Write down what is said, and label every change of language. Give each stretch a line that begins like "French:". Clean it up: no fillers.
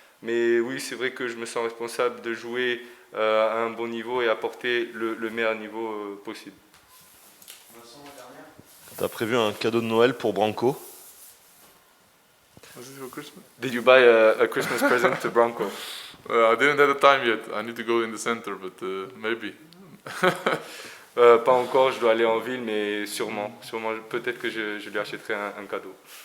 French: Mais oui, c'est vrai que je me sens responsable de jouer à un bon niveau et apporter le meilleur niveau possible. Tu as prévu un cadeau de Noël pour Branco?
English: Was it for Christmas? Did you buy a Christmas present to Branco? I didn't have the time yet. I need to go in the center, but maybe.
French: Pas encore, je dois aller en ville, mais sûrement peut-être que je lui achèterai un cadeau.